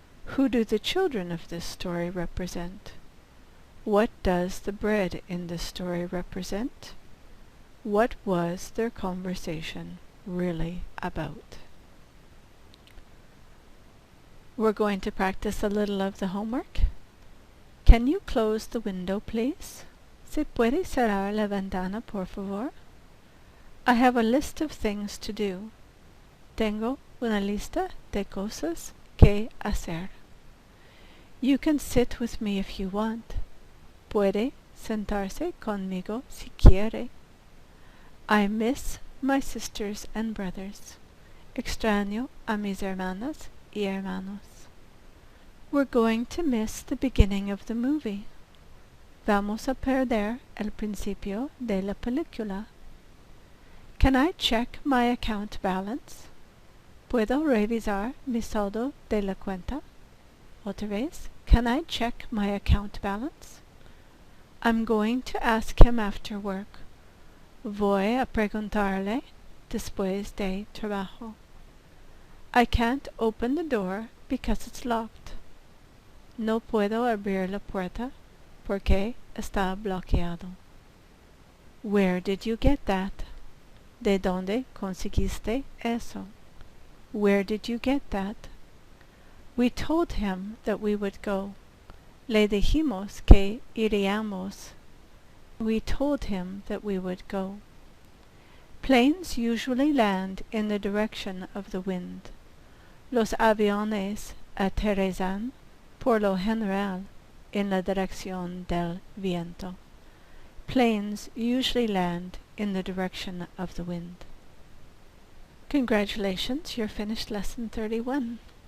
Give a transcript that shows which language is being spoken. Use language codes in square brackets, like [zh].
[en] Who do the children of this story represent? What does the bread in this story represent? What was their conversation really about? We're going to practice a little of the homework. Can you close the window, please? [es] ¿Se puede cerrar la ventana, por favor? [en] I have a list of things to do. [es] Tengo una lista de cosas que hacer. [en] You can sit with me if you want. [es] Puede sentarse conmigo si quiere. [en] I miss my sisters and brothers. [es] Extraño a mis hermanas y hermanos. [en] We're going to miss the beginning of the movie. [es] Vamos a perder el principio de la película. [en] Can I check my account balance? [es] ¿Puedo revisar mi saldo de la cuenta? Otra vez, [en] can I check my account balance? I'm going to ask him after work. [es] Voy a preguntarle después de trabajo. [en] I can't open the door because it's locked. [es] No puedo abrir la puerta porque está bloqueado. [en] Where did you get that? [es] ¿De dónde conseguiste eso? [en] Where did you get that? We told him that we would go. [es] Le dijimos que iríamos. [en] We told him that we would go. Planes usually land in the direction of the wind. [es] Los aviones aterrizan por lo general en la dirección del viento. [en] Planes usually land in the direction of the wind. Congratulations, you're finished lesson 31.